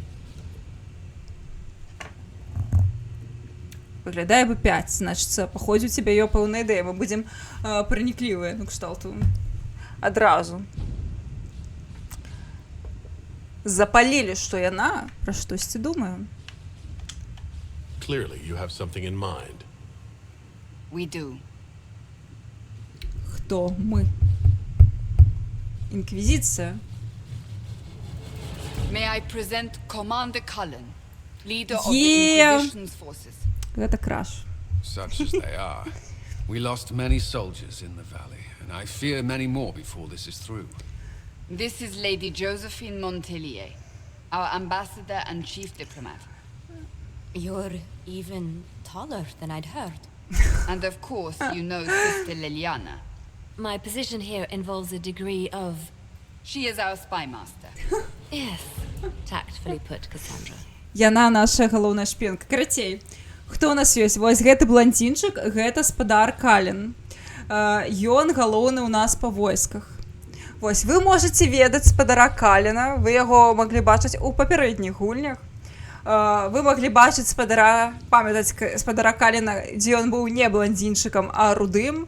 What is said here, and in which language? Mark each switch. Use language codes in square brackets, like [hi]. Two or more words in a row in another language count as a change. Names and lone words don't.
[be] Выглядае бы 5. Значыцца, паходзе, у цябе ёсць пэўная ідэя. Мы будзем праніклівыя, ну, кшталту. Адразу. Запалілі, што яна пра штосьці думае. [en] Clearly, you have something in mind. We do. [be] Хто мы? Інквізіцыя. [en] May I present Commander Cullen, leader of the Inquisition's forces. [be] Гэта краш. [en] Such as they are. We lost many soldiers in the valley, and I fear many more before this is through. This is Lady Josephine Montelier, our ambassador and chief diplomat. You're even taller than I'd heard. And of course, you know Sister Liliana. My position here involves a degree of... She is our spy master. Yes, tactfully put, Cassandra. [be] Яна наша галоўная шпіёнка. Карацей, хто у нас ёсць? Вось гэты бланцінчык, гэта спадар Кален. Ён галоўны ў нас па войсках. Вось, вы можаце ведаць спадара Каліна, вы яго маглі бачыць у папярэдніх гульнях. Вы маглі бачыць памятаць спадара Каліна, дзе ён быў не бландзінчыкам, а рудым.